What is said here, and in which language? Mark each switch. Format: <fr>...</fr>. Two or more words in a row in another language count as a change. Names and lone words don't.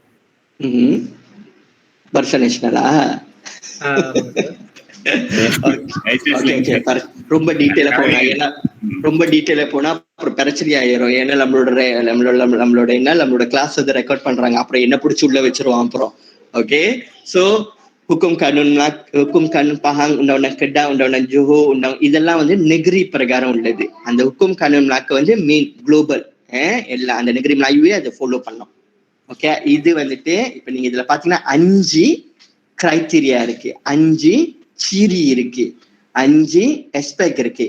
<ta>பாரிசா நேஷனலா? ரொம்ப டீட்டெயிலா போனா அப்புறம் பிரச்சனை ஆயிரும். ஏன்னா நம்மளோட கிளாஸ் வந்து ரெக்கார்ட் பண்றாங்க, அப்புறம் என்ன பிடிச்சி உள்ள வச்சிருவோம் அப்புறம்.</ta> <en>okay, so</en> <ms>hukum kanun pahang undang-undang Kedah, undang-undang Johor,</ms> <ta>இதெல்லாம் வந்து நெகிரி பிரகாரம் உள்ளது. அந்த</ta> <ms>hukum kanun Melaka</ms> <ta>வந்து மெயின் குளோபல் எல்லாம் அந்த</ta> <ms>negeri Melayu</ms> <ta>அதை ஃபாலோ பண்ணோம். ஓகே, இது வந்துட்டு இப்ப நீங்க இதுல பாத்தீங்கன்னா 5 கிரைட்டீரியா இருக்கு, 5 சீரி இருக்கு, 5 எஸ்பெக்ட் இருக்கு.</ta>